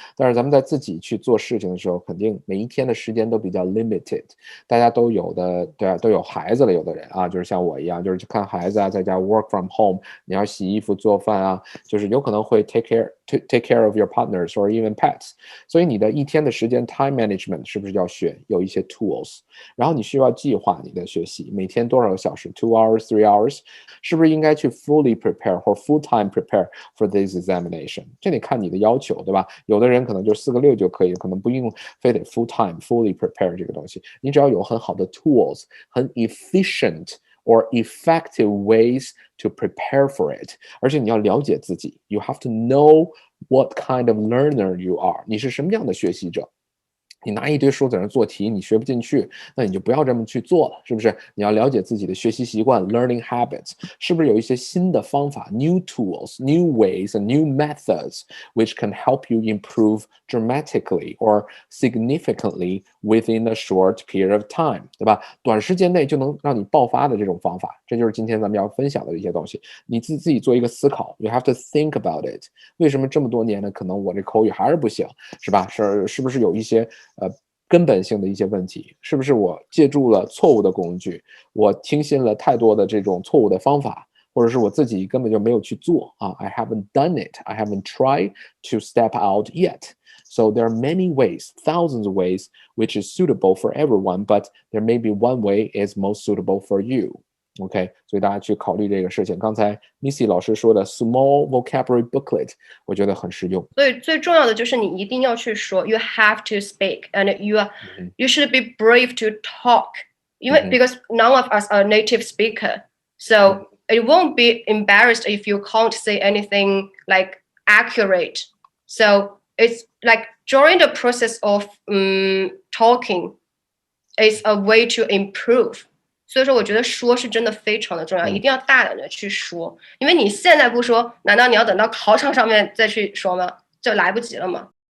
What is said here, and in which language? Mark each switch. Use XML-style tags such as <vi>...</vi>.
<zh>但是咱们在自己去做事情的时候，肯定每一天的时间都比较</zh> <en>limited，</en> <zh>大家都有的，对啊，都有孩子了，有的人啊，就是像我一样，就是去看孩子啊，在家</zh> <en>work from home，</en> <zh>你要洗衣服、做饭啊，就是有可能会</zh> <en>take care of your partners or even pets，</en> <zh>所以你的一天的时间 time management 是不是要有一些 tools， 然后你需要计划你的学习。习，每天多少个小时</zh> <en>2 hours 3 hours，</en> <zh>是不是应该去</zh> <en>fully prepare 或 full time prepare for this examination？</en> <zh>这得看你的要求，对吧？有的人可能就4个6就可以，可能不用非得</zh> <en>full time fully prepare</en> <zh>这个东西，你只要有很好的 tools， 很</zh> <en>efficient or effective ways to prepare for it，</en> <zh>而且你要了解自己</zh> <en>you have to know what kind of learner you are，</en> <zh>你是什么样的学习者。你拿一堆书在那做题，你学不进去，那你就不要这么去做了，是不是？你要了解自己的学习习惯</zh> <en>learning habits，</en> <zh>是不是有一些新的方法</zh> <en>new tools, new ways and new methods which can help you improve dramatically or significantly within a short period of time， 对吧？</en> <zh>短时间内就能让你爆发的这种方法，这就是今天咱们要分享的一些东西。你自己做一个思考</zh> <en>you have to think about it，</en> <zh>为什么这么多年呢可能我这口语还是不行，是吧？是不是有一些根本性的一些问题，是不是我借助了错误的工具，我听信了太多的这种错误的方法，或者是我自己根本就没有去做啊</zh> <en>I haven't done it, I haven't tried to step out yet. So there are many ways, thousands of ways, which is suitable for everyone, but there may be one way is most suitable for you.OK，</en> <zh>所以大家去考虑这个事情。刚才 Missy 老师说的</zh> <en>small vocabulary booklet，</en> <zh>我觉得很实用。所以最重要的就是你一定要去说</zh> <en>，you have to speak and you should be brave to talk， 因为because none of us are native speaker， so it won't be embarrassed if you can't say anything like accurate. So it's like during the process of talking, is a way to improve.</en> <zh>所以说我觉得说是真的非常的重要，一定要大胆的去说，因为你现在不说，难道你要等到考场上面再去说吗？就来不及了吗？</zh>